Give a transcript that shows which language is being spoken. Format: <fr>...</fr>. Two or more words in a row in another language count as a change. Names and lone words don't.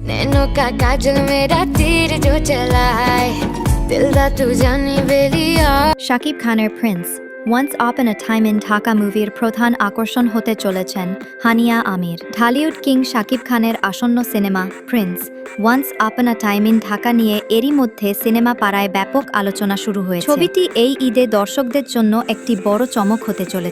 <hi>नैनों का काजल मेरा तीर जो चलाए</hi> <pa>ਦਿਲ ਦਾ ਤੂ ਜਾਨੀ ਬੇਲੀਆ।</pa> <bn>শাকিব খানের প্রিন্স ওয়ান্স আপন আ টাইম ইন ঢাকা মুভির প্রধান আকর্ষণ হতে চলেছেন হানিয়া আমির। ঢালিউড কিং শাকিব খানের আসন্ন সিনেমা প্রিন্স ওয়ান্স আপন আ টাইম ইন ঢাকা নিয়ে এরই মধ্যে সিনেমা পাড়ায় ব্যাপক আলোচনা শুরু হয়েছে। ছবিটি এই ঈদে দর্শকদের জন্য একটি বড় চমক হতে চলেছে।</bn>